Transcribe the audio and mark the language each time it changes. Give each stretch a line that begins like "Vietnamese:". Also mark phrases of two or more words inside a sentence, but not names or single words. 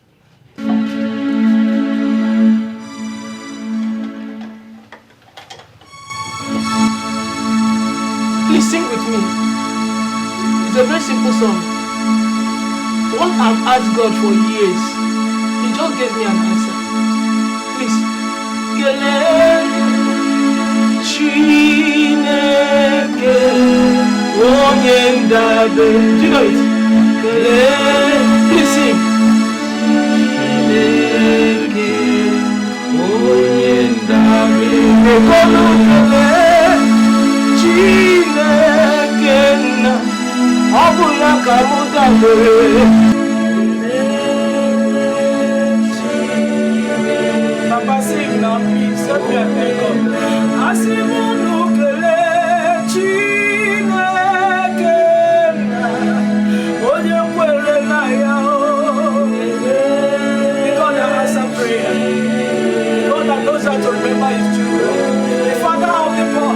English: Please sing with me. It's a very simple song. One I've asked God for years. He just gave me an answer. Please.
Igbo: Kele Chineke onye ndabe.
English: Do you know it? Kele. Please sing.
Igbo: Chineke onye ndabe. Ekolo kele Chineke na ọbụla ka mụ dabere.
English: Papa sing now, please. Let me thank God.
Igbo: Asimu kele Chineke na onye kwere na ya o.
English: The God that answers prayer. The God that knows how to remember His children. The Father of the poor.